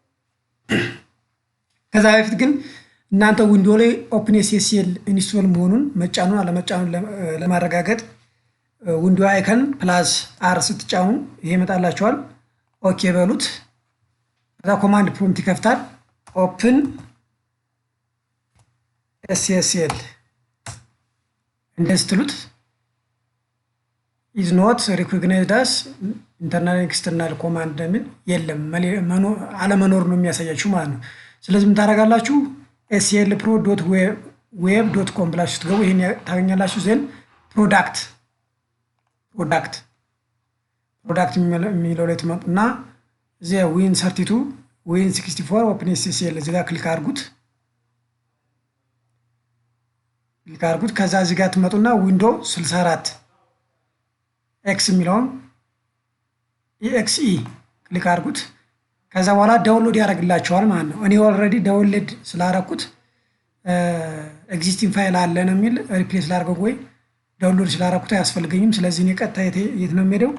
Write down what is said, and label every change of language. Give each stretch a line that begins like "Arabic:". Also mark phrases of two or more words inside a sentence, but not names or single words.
Amharic: ከዛ በፊት ግን እናንተ ዊንዶው ላይ OpenSSL ኢንስቶል መሆኑን መጫኑን አለመጫኑን ለማረጋገጥ
English: window icon plus R
Amharic: ስትጫኑ ይሄ ይመጣላችኋል። ኦኬ በሉት። ከዛ
English: command prompt
Amharic: ይከፍታል። ኦፕን SSL እንደዚህ ትሉት
English: is not recognized as internal external command
Amharic: እንደሚል የለም አለመኖር ነው የሚያሳያችሁ ማለት ነው። ስለዚህ ምን ታደርጋላችሁ? slpro.web.com ብላችሁ ትገቡ ይሄን ታገኛላችሁ። ዘን ፕሮዳክት የሚለው ላይ ትመጡና እዚያ win32 win64 OpenSSL እዚህ ጋር ክሊክ አድርጉት። ከዛ እዚህ ጋር ትመጡና ዊንዶው 64 ኤክስ የሚለውን EXE ክሊክ አድርጉት። ከዛ በኋላ ዳውንሎድ ያደርግላችኋል ማለት ነው። እኔ
English: already download
Amharic: ስላደረኩት
English: existing file
Amharic: አለ ነው የሚል ሪፕሌስ ላድርገው ወይ ዳውንሎድ ስላደረኩት አያስፈልገኝም። ስለዚህ እኔ ቀጥታ የት ነው የምሄደው?